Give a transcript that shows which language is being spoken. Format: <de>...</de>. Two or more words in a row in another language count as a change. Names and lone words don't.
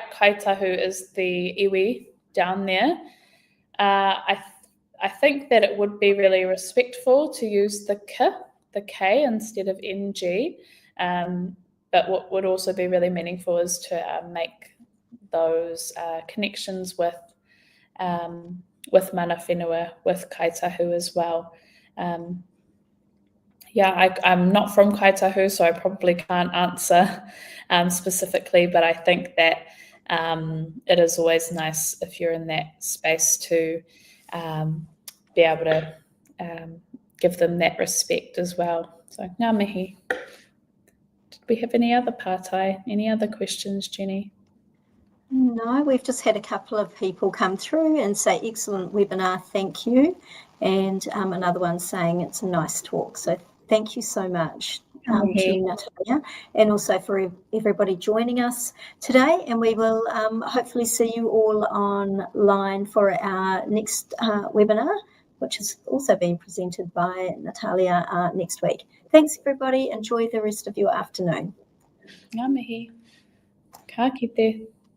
<en>Kaitahu is the iwi down there. I think that it would be really respectful to use the K instead of NG. But what would also be really meaningful is to make those connections with</en> <mi>mana whenua,</mi> <en>with Kaitahu as well. I'm not from Kaitahu, so I probably can't answer specifically, but I think that it is always nice if you're in that space to be able to give them that respect as well. So,</en> <mi>ngā mihi.</mi> <en>Did we have any other pātai? Any other questions, Jenny? No, we've just had a couple of people come through and say, excellent webinar, thank you. And another one saying it's a nice talk. So thank you so much to you, Natalia, and also for everybody joining us today. And we will hopefully see you all online for our next webinar, which is also being presented by Natalia next week. Thanks, everybody. Enjoy the rest of your afternoon.</en> <mi>Ngā mihi. Ka kite.</mi>